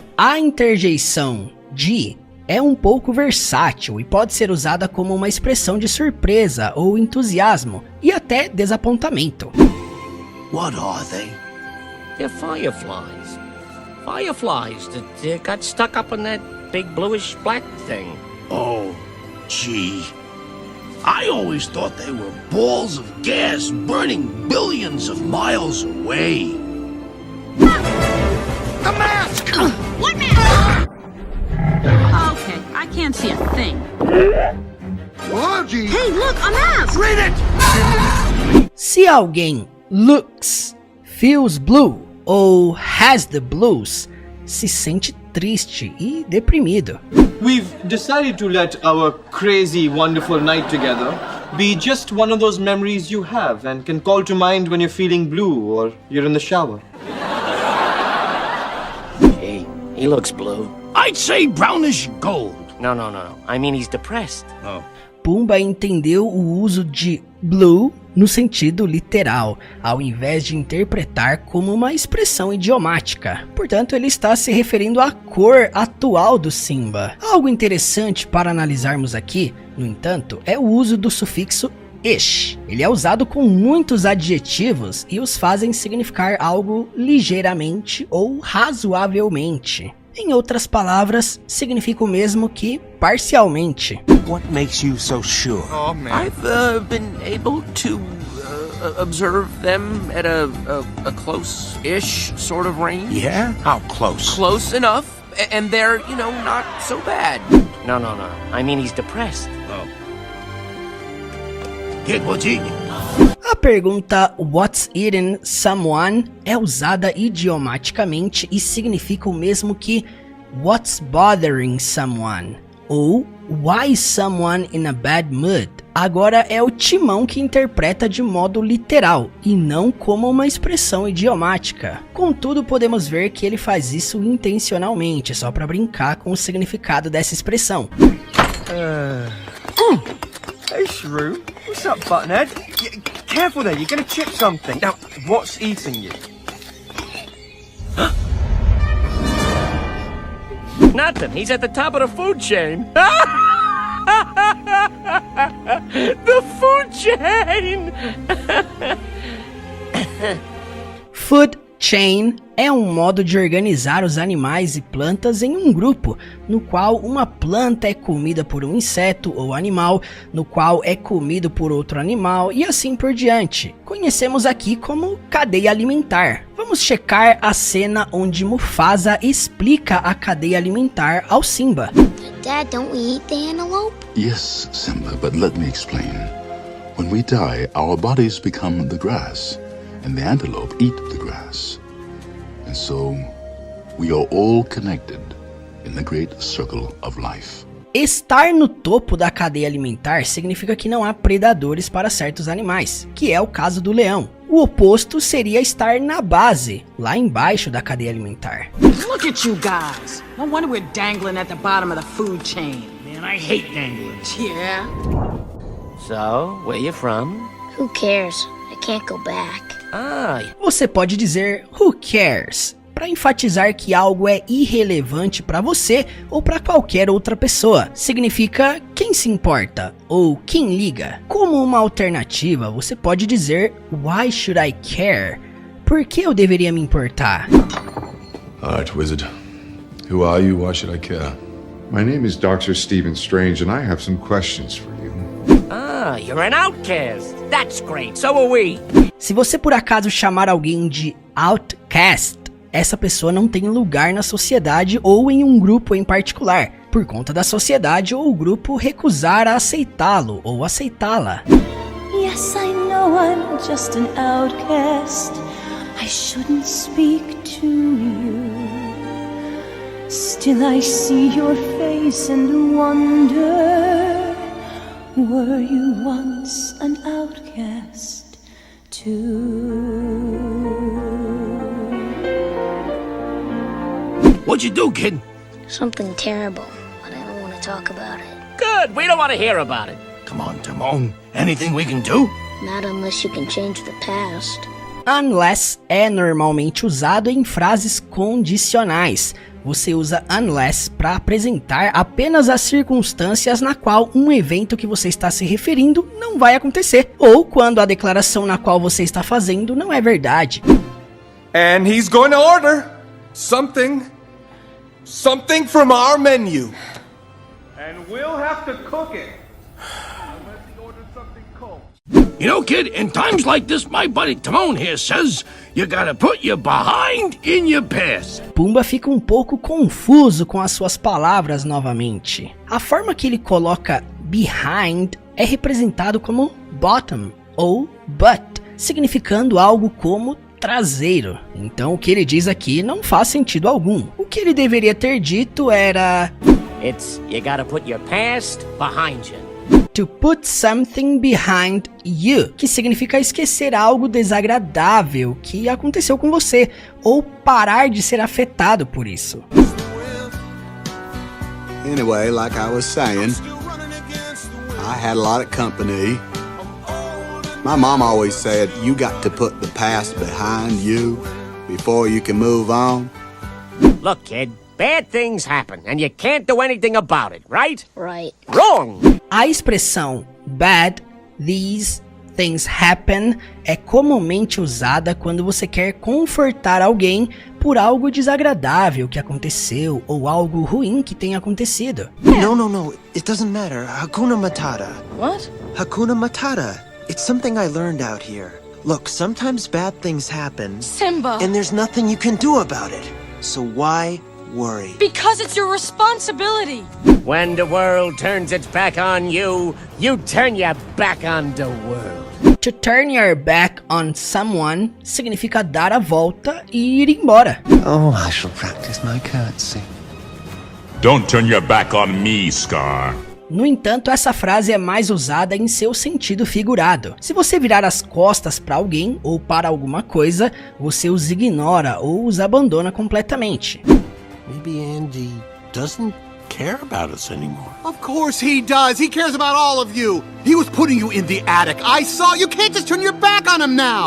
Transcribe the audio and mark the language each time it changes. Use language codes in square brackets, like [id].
[pt] A interjeição de é um pouco versátil e pode ser usada como uma expressão de surpresa ou entusiasmo e até desapontamento. [en] What are they? They're fireflies. Fireflies that got stuck up in that big bluish black thing. Oh, gee. I always thought they were balls of gas burning billions of miles away. The mask! What mask? Okay, I can't see a thing. Oh, gee. Hey, look, a mask! Read it! [pt] Se alguém [en] looks, feels blue [pt] ou [en] has the blues, [pt] se sente triste e deprimido. [en] We've decided to let our crazy, wonderful night together be just one of those memories you have and can call to mind when you're feeling blue or you're in the shower. Gee, he looks blue. I'd say brownish gold. No. I mean, he's depressed. Oh. [pt] Pumba entendeu o uso de blue no sentido literal, ao invés de interpretar como uma expressão idiomática. Portanto, ele está se referindo à cor atual do Simba. Algo interessante para analisarmos aqui, no entanto, é o uso do sufixo ish. Ele é usado com muitos adjetivos e os fazem significar algo ligeiramente ou razoavelmente. Em outras palavras, significa o mesmo que parcialmente. [en] What makes you so sure? Oh, man. I've been able to observe them at a close-ish sort of range. Yeah? How close? Close enough, and they're, not so bad. No. I mean, he's depressed. Oh. Kid, what's eating? [pt] A pergunta [en] What's eating someone [pt] é usada idiomaticamente e significa o mesmo que [en] What's bothering someone [pt] ou [en] Why is someone in a bad mood? [pt] Agora é o Timão que interpreta de modo literal e não como uma expressão idiomática. Contudo, podemos ver que ele faz isso intencionalmente, só para brincar com o significado dessa expressão. [en] Hey, Shrew. What's up, Buttonhead? Careful there, you're gonna chip something. Now, what's eating you? Nothing. He's at the top of the food chain. The food chain! [pt] Food chain é um modo de organizar os animais e plantas em um grupo, no qual uma planta é comida por um inseto ou animal, no qual é comido por outro animal e assim por diante. Conhecemos aqui como cadeia alimentar. Vamos checar a cena onde Mufasa explica a cadeia alimentar ao Simba. [en] Dad, don't we eat the antelope? Yes, Simba, but let me explain. When we die, our bodies become the grass, and the antelope eat the grass. And so, we are all connected in the great circle of life. [pt] Estar no topo da cadeia alimentar significa que não há predadores para certos animais, que é o caso do leão. O oposto seria estar na base, lá embaixo da cadeia alimentar. [en] Look at you guys. No wonder we're dangling at the bottom of the food chain. Man, I hate dangling. Yeah. So, where you from? Who cares? I can't go back. Ah, [pt] Você pode dizer [en] who cares? [pt] para enfatizar que algo é irrelevante para você ou para qualquer outra pessoa. Significa quem se importa ou quem liga. Como uma alternativa, você pode dizer [en] Why should I care? [pt] Por que eu deveria me importar? [en] Alright, wizard. Who are you? Why should I care? My name is Dr. Stephen Strange, and I have some questions for you. Ah, you're an outcast. That's great. So are we. [pt] Se você por acaso chamar alguém de outcast, essa pessoa não tem lugar na sociedade ou em um grupo em particular, por conta da sociedade ou o grupo recusar a aceitá-lo ou aceitá-la. [en] Yes, I know I'm just an outcast. I shouldn't speak to you. Still I see your face and wonder, were you once an outcast too? What'd you do, kid? Something terrible, but I don't want to talk about it. Good, we don't want to hear about it. Come on, Timon. Anything we can do? Not unless you can change the past. [pt] Unless é normalmente usado em frases condicionais. Você usa unless para apresentar apenas as circunstâncias na qual um evento que você está se referindo não vai acontecer, ou quando a declaração na qual você está fazendo não é verdade. [en] And he's going to order something from our menu. And we'll have to cook it. You know, kid, in times like this, my buddy Timon here says you gotta put your behind in your past. [pt] Pumba fica um pouco confuso com as suas palavras novamente. A forma que ele coloca behind é representado como bottom ou butt, significando algo como traseiro. Então o que ele diz aqui não faz sentido algum. O que ele deveria ter dito era [en] It's you gotta put your past behind you. To put something behind you, [pt] que significa esquecer algo desagradável que aconteceu com você, ou parar de ser afetado por isso. [en] Anyway, like I was saying, I had a lot of company. My mom always said, you got to put the past behind you before you can move on. Look, kid, bad things happen, and you can't do anything about it, right? Right. Wrong! [pt] A expressão [en] bad, these things happen [pt] é comumente usada quando você quer confortar alguém por algo desagradável que aconteceu ou algo ruim que tenha acontecido. [en] No. It doesn't matter. Hakuna Matata. What? Hakuna Matata. It's something I learned out here. Look, sometimes bad things happen. Simba! And there's nothing you can do about it. So why worry? Because it's your responsibility! When the world turns its back on you, you turn your back on the world. To turn your back on someone [pt] significa dar a volta e ir embora. [en] Oh, I shall practice my curtsy. Don't turn your back on me, Scar. [pt] No entanto, essa frase é mais usada em seu sentido figurado. Se você virar as costas para alguém ou para alguma coisa, você os ignora ou os abandona completamente. [en] Maybe Andy doesn't care about us anymore. Of course he does. He cares about all of you. He was putting you in the attic. I saw. You can't just turn your back on him now.